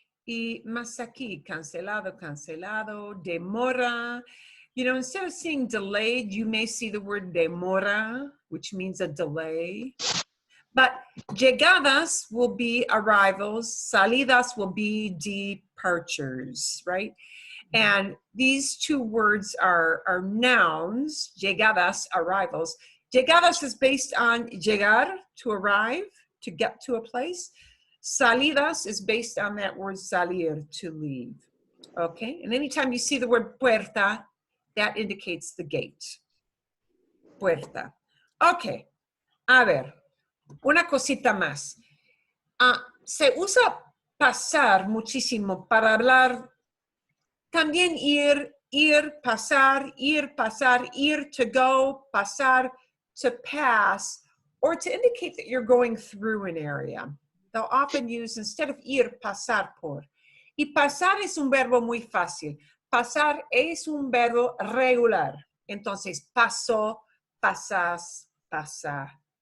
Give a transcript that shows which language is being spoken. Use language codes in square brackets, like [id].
[es] Y más aquí, cancelado, demora. [en] Instead of seeing delayed, you may see the word demora, which means a delay. But llegadas will be arrivals, salidas will be departures, right? And these 2 words are nouns, llegadas, arrivals. Llegadas is based on llegar, to arrive, to get to a place. Salidas is based on that word salir, to leave. Okay, and anytime you see the word puerta, that indicates the gate. [es] Puerta. Okay, a ver, una cosita más. Se usa pasar muchísimo para hablar. [en] También ir, pasar, ir to go, pasar, to pass, or to indicate that you're going through an area. They'll often use, instead of ir, pasar por. [es] Y pasar es un verbo muy fácil. Pasar es un verbo regular. Entonces, paso, pasas, pasa.